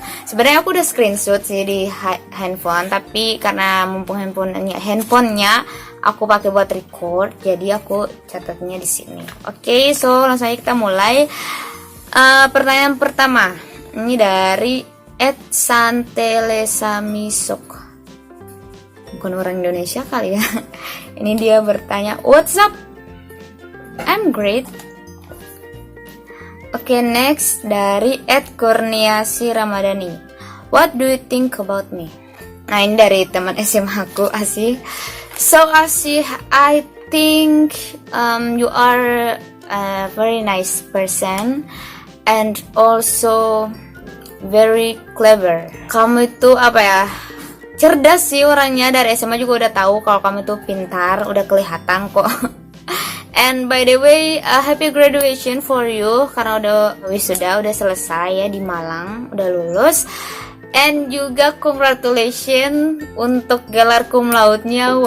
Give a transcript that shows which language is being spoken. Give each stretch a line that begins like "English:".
Indonesian: Sebenarnya aku udah screenshot sih di handphone, tapi karena mumpung handphonenya aku pakai buat record, jadi aku catatnya di sini. Oke, so langsung aja kita mulai. Pertanyaan pertama ini dari @santelesamisok, bukan orang Indonesia kali ya. Ini dia bertanya,
English: what's up? I'm great. Oke, next dari @kurniasi ramadhani, what do you think about me?
Indonesian: Nah, ini dari teman SMA aku, Asih.
English: So Asih, I think you are a very nice person and also very clever.
Indonesian: Kamu itu apa ya, cerdas sih orangnya. Dari SMA juga udah tahu kalau kamu itu pintar, udah kelihatan kok.
English: And by the way, happy graduation for you,
Indonesian: karena udah wisuda, udah selesai ya di Malang, udah lulus. And juga congratulations untuk gelar cum laude-nya.